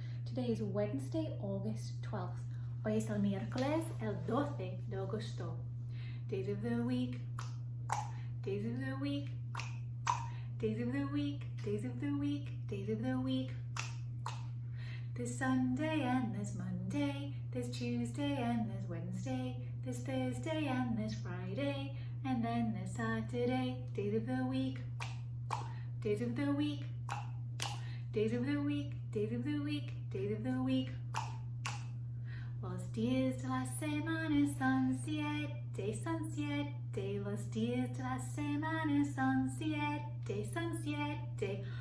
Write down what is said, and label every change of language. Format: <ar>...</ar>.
<en>Today is Wednesday, August 12th.</en> <es>Hoy es el miércoles, el 12 de agosto.</es> <en>Days of the week, days of the week, days of the week, days of the week, days of the week. There's Sunday and there's Monday, there's Tuesday and there's Wednesday, there's Thursday and there's Friday, and then there's Saturday. Days of the week, days of the week, days of the week, days of the week, days of the week.</en> <es>Los días de la semana son siete, son siete. Los días de la semana son siete, son siete.</es>